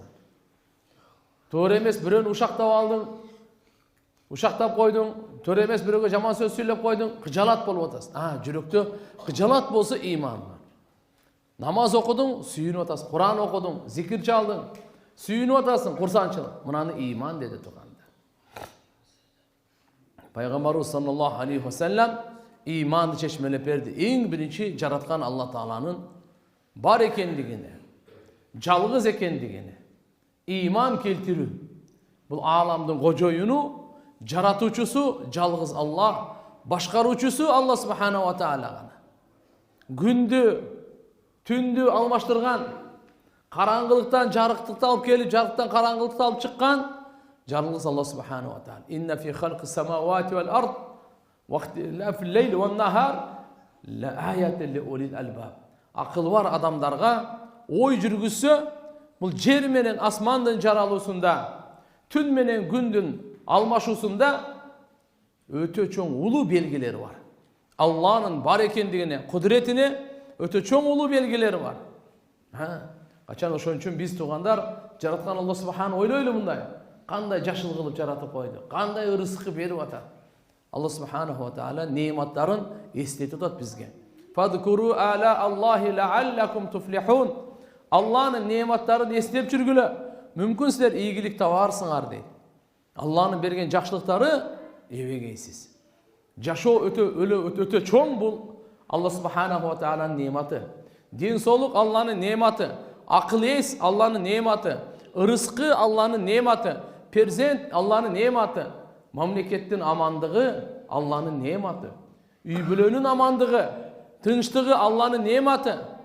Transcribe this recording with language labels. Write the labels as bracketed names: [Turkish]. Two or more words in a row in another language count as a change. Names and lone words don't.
[Kyrgyz] Туура эмес бирөөнү ушактап алдың, ушактап койдуң, туура эмес бирөөгө жаман сөз сүйлөп койдуң, кыжалат болуп атасың. Жүрөктө кыжалат болсо ыйман бар. Намаз окудуң, сүйүнүп атасың. Куран окудуң, зикир чалдың, сүйүнүп атасың, курсанчылык. Мунаны ыйман деди туугандар. Пайгамбарыбыз [Arabic] صلى الله عليه وسلم [Kyrgyz] ыйманды чечмелеп берди. Эң биринчи жараткан Алла Тааланын бар экендигине, жалгыз экендигине ыйман келтирүү. Бул ааламдын кожоюну, жаратуучусу жалгыз Аллах, башкаруучусу Алла [Arabic] سبحانه وتعالى [Kyrgyz] гана. Күндү, түндү алмаштырган, караңгылыктан жарыктыкты алып келип, жарыктан караңгылыкты алып чыккан жалгыз Алла [Arabic] سبحانه وتعالى. إن في خلق السماوات والأرض واختلاف الليل والنهار لآيات لأولي الألباب. [Kyrgyz] Акыл бар адамдарга ой жүргүзсө, бул жер менен асмандын жаралуусунда, түн менен күндүн алмашуусунда өтө чоң улуу белгилери бар. Алланын бар экендигине, кудуретине өтө чоң улуу белгилери бар. Качан ошон үчүн биз туугандар жараткан Алла субханаху ойлойлу мындай. Кандай жашыл кылып жаратып койду, кандай ырыскы берип атат. Алла [Arabic] سبحانه وتعالى [Kyrgyz] неиматтарын эстетип атат бизге. [Arabic] فاذكروا آلاء الله لعلكم تفلحون. [Kyrgyz] Алланын неиматтарын эстеп жүргүлө, мүмкүн силер ийгилик табарсыңар дейт. Алланын берген жакшылыктары эбегейсиз. Жашоо өтө чоң бул Алла [Arabic] سبحانه وتعالى [Kyrgyz] неиматы. Дин соолук Алланын неиматы, акыл эс Алланын неиматы, ырыскы Алланын неиматы, перзент Алланын неиматы, мамлекеттин амандыгы Алланын неиматы, үй бүлөнүн амандыгы, тынчтыгы Алланын неиматы.